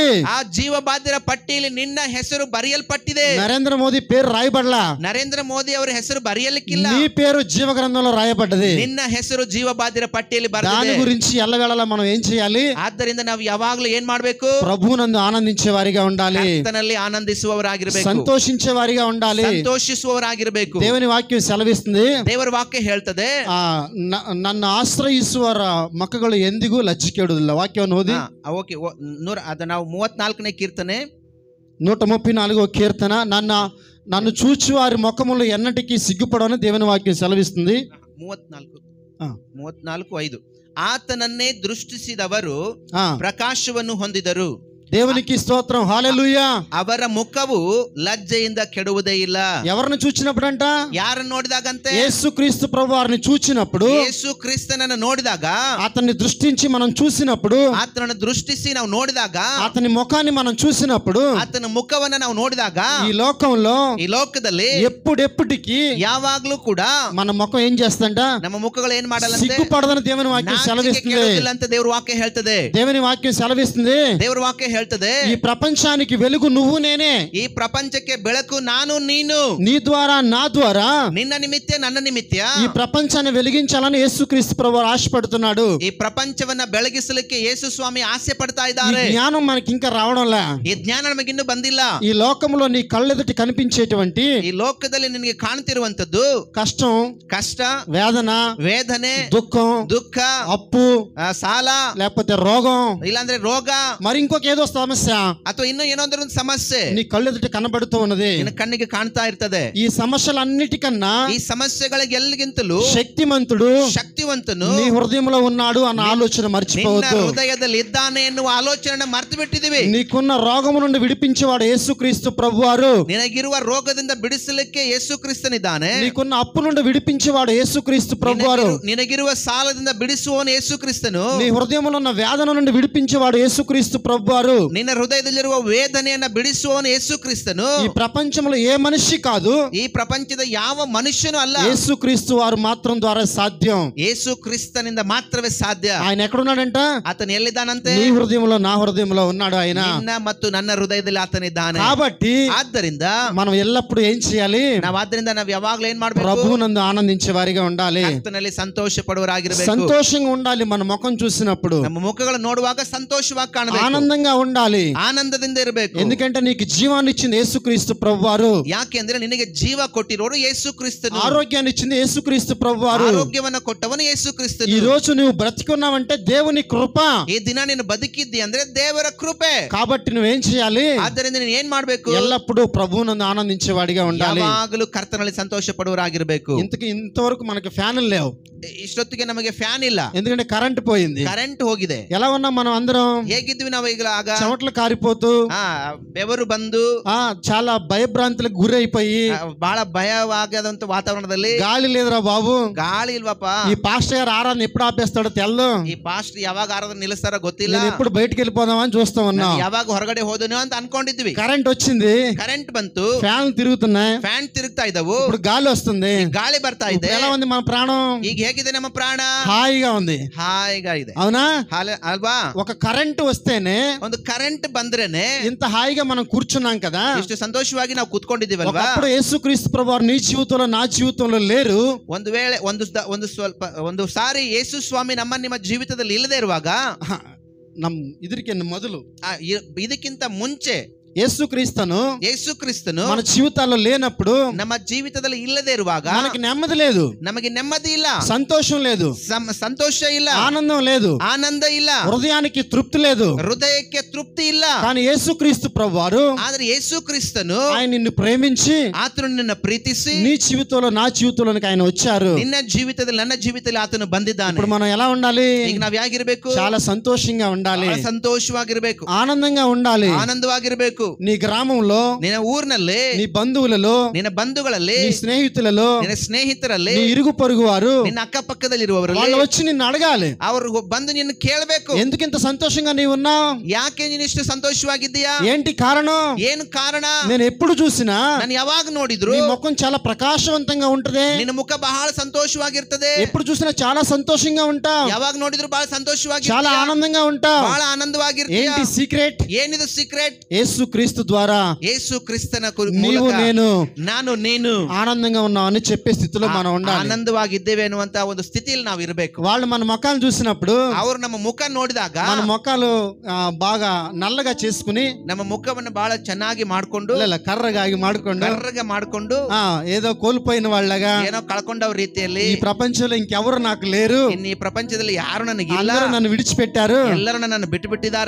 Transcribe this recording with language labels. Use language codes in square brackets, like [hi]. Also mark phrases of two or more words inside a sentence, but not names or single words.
[kn] ಆ ಜೀವಬಾಧ್ಯರ ಪಟ್ಟಿಯಲ್ಲಿ ನಿನ್ನ ಹೆಸರು ಬರೆಯಲ್ಪಟ್ಟಿದೆ. [te] నరేంద్ర మోదీ పేరు రాయబడలా, [kn] ನರೇಂದ್ರ ಮೋದಿ ಅವರ ಹೆಸರು ಬರೆಯಲಿಕ್ಕಿಲ್ಲ. [te] నీ పేరు జీవ గ్రంథంలో రాయబడ్డది. [kn] ನಿನ್ನ ಹೆಸರು ಜೀವಬಾಧ್ಯರ ಪಟ್ಟಿಯಲ್ಲಿ [te] దాని [kn] ಬರೆದಿದೆ. [te] గురించి ఎల్లవేళలా మనం ఏం చేయాలి? [kn] ಆದ್ದರಿಂದ ನಾವು ಯಾವಾಗಲೂ ಏನ್ ಮಾಡ್ಬೇಕು? [te] ప్రభువునందు ఆనందించే వారిగా ఉండాలి, [kn] ಕರ್ತನಲ್ಲಿ ಆನಂದಿಸುವವರಾಗಿರ್ಬೇಕು, [te] సంతోషించే వారిగా ఉండాలి. [kn] ಸಂತೋಷಿಸುವವರಾಗಿರ್ಬೇಕು. [te] దేవుని వాక్యం సెలవిస్తుంది, [kn] ದೇವರ ವಾಕ್ಯ ಹೇಳ್ತದೆ, నన్ను ఆశ్రయిಸುವರ ಮಕ್ಕಳು ಎಂದಿಗೂ ಲಜ್ಜಿಕೆಡುವುದಿಲ್ಲ. ವಾಕ್ಯವನ್ನು ಓದಿ. ಓಕೆ, ಅದು ನಾವು 34ನೇ ಕೀರ್ತನೆ [te] 134వ కీర్తన. నన్ను చూచి వారి ముఖములు ఎన్నటికీ సిగ్గుపడవని దేవుని వాక్యం సెలవిస్తుంది. [kn] 34:5 ಆತನನ್ನೇ ದೃಷ್ಟಿಸಿದವರು ಪ್ರಕಾಶವನ್ನು ಹೊಂದಿದರು. [te] దేవునికి స్తోత్రం, హల్లెలూయా. [kn] ಅವರ ಮುಖವು ಲಜ್ಜೆಯಿಂದ ಕೆಡುವುದೇ ಇಲ್ಲ. [te] ఎవరిని చూచినప్పుడంట? [kn] ಯಾರನ್ನು ನೋಡಿದಾಗಂತೆ? [te] యేసుక్రీస్తు ప్రభువారిని చూచినప్పుడు, [kn] ಯೇಸು ಕ್ರಿಸ್ತನನ್ನು ನೋಡಿದಾಗ, [te] అతన్ని దృష్టించి మనం చూసినప్పుడు, [kn] ಆತನನ್ನು ದೃಷ್ಟಿಸಿ ನಾವು ನೋಡಿದಾಗ, [te] అతని ముఖాన్ని మనం చూసినప్పుడు, [kn] ಆತನ ಮುಖವನ್ನ ನಾವು ನೋಡಿದಾಗ, [te] ఈ లోకంలో [kn] ಈ ಲೋಕದಲ್ಲಿ [te] ఎప్పుడెప్పటికి [kn] ಯಾವಾಗ್ಲೂ ಕೂಡ [te] మన ముఖం ఏం చేస్తంట? [kn] ನಮ್ಮ ಮುಖಗಳು ಏನ್ ಮಾಡಲ್ಲಂತೆ? [te] సిగ్గుపడదని దేవుని వాక్యం [kn] ನಾಚಿಕೆ [te] సెలవిస్తుంది. [kn] ಕೆಡುವುದಿಲ್ಲ ಅಂತ ದೇವ್ರ ವಾಕ್ಯ ಹೇಳ್ತದೆ. [te] దేవుని వాక్యం సెలవిస్తుంది, [kn] ದೇವ್ರ ವಾಕ್ಯ ಹೇಳ್ತದೆ, [te] ఈ ప్రపంచానికి వెలుగు నువ్వు నేనే, [kn] ಈ ಪ್ರಪಂಚಕ್ಕೆ ಬೆಳಕು ನಾನು ನೀನು, [te] నీ ద్వారా నా ద్వారా [kn] ನಿನ್ನ ನಿಮಿತ್ತ ನನ್ನ ನಿಮಿತ್ತ [te] ఈ ప్రపంచాన్ని వెలిగించాలని యేసుక్రీస్తు ప్రభువు ఆశపడుతున్నాడు. [kn] ಈ ಪ್ರಪಂಚವನ್ನ ಬೆಳಗಿಸಲಿಕ್ಕೆ ಯೇಸು ಸ್ವಾಮಿ ಆಸೆ ಪಡ್ತಾ [te] ఈ [kn] ಇದ್ದಾರೆ. [te] జ్ఞానం మనకి ఇంకా రావడంలా. [kn] ಈ ಜ್ಞಾನ ನಮಗಿನ್ನೂ ಬಂದಿಲ್ಲ. [te] ఈ లోకంలో నీ కళ్ళెదుటి కనిపించేటువంటి [kn] ಈ ಲೋಕದಲ್ಲಿ ನಿನಗೆ ಕಾಣ್ತಿರುವಂತದ್ದು [te] కష్టం, [kn] ಕಷ್ಟ, [te] వేదన, [kn] ವೇದನೆ, [te] దుఃఖం, [kn] ದುಃಖ, [te] అప్పు, [kn] ಸಾಲ, [te] లేకపోతే రోగం, [kn] ಇಲ್ಲಾಂದ್ರೆ ರೋಗ, [te] మరి ఇంకొక ఏదో సమస్య [kn] ಅಥವಾ ಇನ್ನೂ ಏನೋದ್ರ ಒಂದು ಸಮಸ್ಯೆ [te] నీ కళ్ళెదుటి కనబడుతూ ఉన్నది. [kn] ನಿನ್ನ ಕಣ್ಣಿಗೆ ಕಾಣ್ತಾ ಇರ್ತದೆ. [te] ఈ సమస్యలన్నిటికన్నా [kn] ಈ ಸಮಸ್ಯೆಗಳಿಗೆಲ್ಲಗಿಂತಲೂ [te] శక్తిమంతుడు [kn] ಶಕ್ತಿವಂತನು [te] నీ హృదయంలో ఉన్నాడు అన్న ఆలోచన [kn] ನಿನ್ನ [te] మర్చిపోవద్దు. [kn] ಹೃದಯದಲ್ಲಿ ಇದ್ದಾನೆ ಎನ್ನುವ ಆಲೋಚನೆ ಮರ್ತು ಬಿಟ್ಟಿದ್ದೀವಿ. [te] నీకున్న రోగము నుండి విడిపించేవాడు యేసుక్రీస్తు ప్రభువారు. [kn] ನಿನಗಿರುವ ರೋಗದಿಂದ ಬಿಡಿಸಲಿಕ್ಕೆ ಯೇಸು ಕ್ರಿಸ್ತನಿದ್ದಾನೆ. [te] నీకున్న అప్పు నుండి విడిపించేవాడు యేసుక్రీస్తు ప్రభువారు. [kn] ನಿನಗಿರುವ ಸಾಲದಿಂದ ಬಿಡಿಸುವವನು ಯೇಸು ಕ್ರಿಸ್ತನು. [te] నీ హృదయంలో ఉన్న వేదన నుండి విడిపించేవాడు యేసుక్రీస్తు ప్రభువారు. [kn] ನಿನ್ನ ಹೃದಯದಲ್ಲಿರುವ ವೇದನೆಯನ್ನ ಬಿಡಿಸುವವನು ಯೇಸು ಕ್ರಿಸ್ತನು. [te] ఈ ప్రపంచంలో ఏ మనిషి కాదు, [kn] ಈ ಪ್ರಪಂಚದ ಯಾವ ಮನುಷ್ಯನೂ ಅಲ್ಲ, [te] యేసుక్రీస్తు వారు మాత్రం ద్వారా సాధ్యం. [kn] ಯೇಸು ಕ್ರಿಸ್ತನಿಂದ ಮಾತ್ರವೇ ಸಾಧ್ಯ. [te] ఆయన ఎక్కడున్నాడంట? [kn] ಆತನು ಎಲ್ಲಿದ್ದಾನಂತೆ? [te] నీ హృదయంలో నా హృదయంలో ఉన్నాడు ఆయన. [kn] ನಿನ್ನ ಮತ್ತು ನನ್ನ ಹೃದಯದಲ್ಲಿ ಆತನಿದ್ದಾನೆ. [te] కాబట్టి [kn] ಆದ್ದರಿಂದ [te] మనం ఎల్లప్పుడూ ఏం చేయాలి? [kn] ನಾವು ಯಾವಾಗ್ಲೂ ಏನ್ ಮಾಡ್ಬೇಕು? [te] ప్రభువునందు ఆనందించే వారిగా ఉండాలి, [kn] ಕರ್ತನಲ್ಲಿ ಸಂತೋಷ ಪಡುವರಾಗಿರಬೇಕು. [te] సంతోషంగా ఉండాలి. మన ముఖం చూసినప్పుడు [kn] ನಮ್ಮ ಮುಖಗಳು ನೋಡುವಾಗ ಸಂತೋಷವಾಗಿ ಕಾಣಬೇಕು, [te] ఆనందంగా ఉండాలి. [kn] ಆನಂದದಿಂದ ಇರಬೇಕು. [te] ఎందుకంటే నీకు జీవాన్ని ఇచ్చింది యేసుక్రీస్తు ప్రభువారు. [kn] ಯಾಕೆಂದ್ರೆ ನಿನಗೆ ಜೀವ ಕೊಟ್ಟಿರೋರು ಯೇಸು ಕ್ರಿಸ್ತನು. [te] ఆరోగ్యాన్ని ఇచ్చింది యేసుక్రీస్తు ప్రభువారు. [kn] ಆರೋಗ್ಯವನ್ನ ಕೊಟ್ಟವನು ಯೇಸು ಕ್ರಿಸ್ತನು. [te] ఈ రోజు నువ్వు బ్రతికున్నావంటే దేవుని కృప. [kn] ಈ ದಿನ ನೀನು ಬದುಕಿದ್ದಿ ಅಂದ್ರೆ ದೇವರ ಕೃಪೆ. [te] కాబట్టి నువ్వేం చేయాలి? [kn] ಆದ್ದರಿಂದ ನೀನು ಏನ್ ಮಾಡ್ಬೇಕು? [te] ఎల్లప్పుడూ ప్రభువునందు ఆనందించేవాడిగా ఉండాలి. [kn] ಯಾವಾಗಲೂ ಕರ್ತನಲ್ಲಿ ಸಂತೋಷ ಪಡುವರಾಗಿರಬೇಕು. [te] ఇంతవరకు మనకి ఫ్యాన్లు లేవు. [kn] ಇಷ್ಟೊತ್ತಿಗೆ ನಮಗೆ ಫ್ಯಾನ್ ಇಲ್ಲ, [te] ఎందుకంటే కరెంట్ పోయింది. [kn] ಕರೆಂಟ್ ಹೋಗಿದೆ. [te] ఎలా ఉన్నాం మనం అందరం? [kn] ಹೇಗಿದ್ವಿ ನಾವು ಈಗ? ಆಗ [te] చెమటలు కారిపోతూ [kn] ಬೆವರು ಬಂದು [te] చాలా భయభ్రాంతులకు గురైపోయి [kn] ಬಹಳ ಭಯವಾಗದಂತ ವಾತಾವರಣದಲ್ಲಿ [te] గాలి లేదురా బాబు, [kn] ಗಾಳಿ ಇಲ್ವಪ್ಪ, [te] ఈ పాస్టర్ గారు ఆరాధన ఎప్పుడు ఆపేస్తాడో తెల్లు, [kn] ಈ ಪಾಸ್ಟರ್ ಯಾವಾಗ ಆರಾಧನೆ ನಿಲ್ಲಿಸ್ತಾರೋ ಗೊತ್ತಿಲ್ಲ, [te] నేను ఎప్పుడు బయటకు వెళ్ళిపోదామని చూస్తా ఉన్నా. [kn] ಯಾವಾಗ ಹೊರಗಡೆ ಹೋದನೋ ಅಂತ ಅನ್ಕೊಂಡಿದ್ವಿ. [te] కరెంట్ వచ్చింది, [kn] ಕರೆಂಟ್ ಬಂತು, [te] ఫ్యాన్ తిరుగుతున్నాయి, [kn] ಫ್ಯಾನ್ ತಿರುಗ್ತಾ ಇದ್ದವು, [te] ఇప్పుడు గాలి వస్తుంది, [kn] ಗಾಳಿ ಬರ್ತಾ ಇದೆ. [te] ఎలా ఉంది మన ప్రాణం? [kn] ಈಗ ಹೇಗಿದೆ ನಮ್ಮ ಪ್ರಾಣ? [te] హాయిగా ఉంది, [kn] ಹಾಯಿగా ಇದೆ. [te] అవునా? [kn] ಅಲ್ವಾ? [te] ఒక కరెంట్ వస్తేనే, [kn] ಒಂದು ಕರೆಂಟ್ ಬಂದ್ರೇನೆ [te] ఇంత హాయిగా మనం కూర్చున్నాం కదా. [kn] ಇಷ್ಟು ಸಂತೋಷವಾಗಿ ನಾವು ಕೂತ್ಕೊಂಡಿದ್ದೀವಲ್ವಾ? [te] ఒకప్పుడు యేసుక్రీస్తు ప్రభువారు నీ జీవితంలో నా జీవితంలో లేరు. [kn] ಒಂದು ವೇಳೆ ಒಂದು ಸಾರಿ ಯೇಸು ಸ್ವಾಮಿ ನಿಮ್ಮ ಜೀವಿತದಲ್ಲಿ ಇಲ್ಲದೆ ಇರುವಾಗ, ಇದಕ್ಕೆ ಮೊದಲು ಇದಕ್ಕಿಂತ ಮುಂಚೆ [te] యేసుక్రీస్తును మన జీవితాల్లో లేనప్పుడు, [kn] ನಮ್ಮ ಜೀವಿತದಲ್ಲಿ ಇಲ್ಲದೆ ಇರುವಾಗ [te] మనకి నెమ్మది లేదు, [kn] ನಮಗೆ ನೆಮ್ಮದಿ ಇಲ್ಲ, [te] సంతోషం లేదు, [kn] ಸಂತೋಷ ಇಲ್ಲ, [te] ఆనందం లేదు, [kn] ಆನಂದ ಇಲ್ಲ, [te] హృదయానికి తృప్తి లేదు, [kn] ಹೃದಯಕ್ಕೆ ತೃಪ್ತಿ ಇಲ್ಲ. [te] కానీ యేసుక్రీస్తు ప్రభువారు, [kn] ಆದ್ರೆ ಯೇಸು ಕ್ರಿಸ್ತನು [te] ఆయన నిన్ను ప్రేమించి, [kn] ಆತನು ನಿನ್ನ ಪ್ರೀತಿಸಿ [te] నీ జీవితంలో నా జీవితంలోనికి ఆయన వచ్చారు. [kn] ನಿನ್ನ ಜೀವಿತದಲ್ಲಿ ನನ್ನ ಜೀವಿತದಲ್ಲಿ ಆತನು ಬಂದಿದ್ದಾನೆ. [te] ఇప్పుడు మనం ఎలా ఉండాలి? [kn] ಈಗ ನಾವ್ ಹೇಗಿರ್ಬೇಕು? [te] చాలా సంతోషంగా ఉండాలి, [kn] ಸಂತೋಷವಾಗಿರ್ಬೇಕು, [te] ఆనందంగా ఉండాలి, [kn] ಆನಂದವಾಗಿರ್ಬೇಕು. [te] నీ గ్రామంలో, [kn] ನಿನ್ನ ಊರಿನಲ್ಲಿ, [te] నీ బంధువులలో, [kn] ನಿನ್ನ ಬಂಧುಗಳಲ್ಲಿ, [te] నీ స్నేహితులలో, [kn] ನಿನ್ನ ಸ್ನೇಹಿತರಲ್ಲಿ, [te] నీ ఇరుగు పొరుగు వారు, [kn] ನಿನ್ನ ಅಕ್ಕಪಕ್ಕದಲ್ಲಿರುವವರು [te] వాళ్ళు వచ్చి నిన్ను అడగాలి, [kn] ಅವರು ಬಂದು ನಿನ್ನ ಕೇಳಬೇಕು, [te] ఎందుకు ఇంత సంతోషంగా నీవు ఉన్నావు? [kn] ಯಾಕೆ ನೀನು ಇಷ್ಟು ಸಂತೋಷವಾಗಿದ್ದೀಯಾ? [te] ఏంటి కారణం? [kn] ಏನು ಕಾರಣ? [te] నేను ఎప్పుడు చూసినా [kn] ನಾನು ಯಾವಾಗ ನೋಡಿದ್ರು [te] నీ ముఖం చాలా ప్రకాశవంతంగా ఉంటది, [kn] ನಿನ್ನ ಮುಖ ಬಹಳ ಸಂತೋಷವಾಗಿರ್ತದೆ. [te] ఎప్పుడు చూసినా చాలా సంతోషంగా ఉంటావు, [kn] ಯಾವಾಗ ನೋಡಿದ್ರು ಬಹಳ ಸಂತೋಷವಾಗಿ, [te] చాలా ఆనందంగా ఉంటావు. [kn] ಬಹಳ ಆನಂದವಾಗಿರ್ತೀಯ. [te] ఏంటి సీక్రెట్? [kn] ಏನಿದು ಸೀಕ್ರೆಟ್? [te] యేసుక్రీస్తు ద్వారా [kn] ಯೇಸು ಕ್ರಿಸ್ತನ [te] నీవు [kn] ನಾನು ನೀನು [te] ఆనందంగా ఉన్నావు అని చెప్పే స్థితిలో మనం ఉండాలి. [kn] ఆనందವಾಗಿದ್ದೇವೆ ಅನ್ನುವಂತ ಒಂದು ಸ್ಥಿತಿಯಲ್ಲಿ ನಾವು ಇರಬೇಕು. [te] వాళ్ళు మన ముఖాలు చూసినప్పుడు, [kn] ಅವರು ನಮ್ಮ ಮುಖ ನೋಡಿದಾಗ, [te] మన ముఖాలు బాగా నల్లగా చేసుకుని, [kn] ನಮ್ಮ ಮುಖವನ್ನು ಬಹಳ ಚೆನ್ನಾಗಿ ಮಾಡ್ಕೊಂಡು, ಕರ್ರಗೆ ಮಾಡ್ಕೊಂಡು [te] ఏదో కోల్పోయిన వాళ్ళగా, [kn] ಏನೋ ಕಳ್ಕೊಂಡವ್ರ ರೀತಿಯಲ್ಲಿ, [te] ఈ ప్రపంచంలో ఇంకెవరు నాకు లేరు, [kn] ಈ ಪ್ರಪಂಚದಲ್ಲಿ ಯಾರು ನನಗಿಲ್ಲ, [te] అందరూ నన్ను విడిచిపెట్టారు, [kn] ಎಲ್ಲರೂ ನನ್ನನ್ನು ಬಿಟ್ಟು ಬಿಟ್ಟಿದ್ದಾರೆ,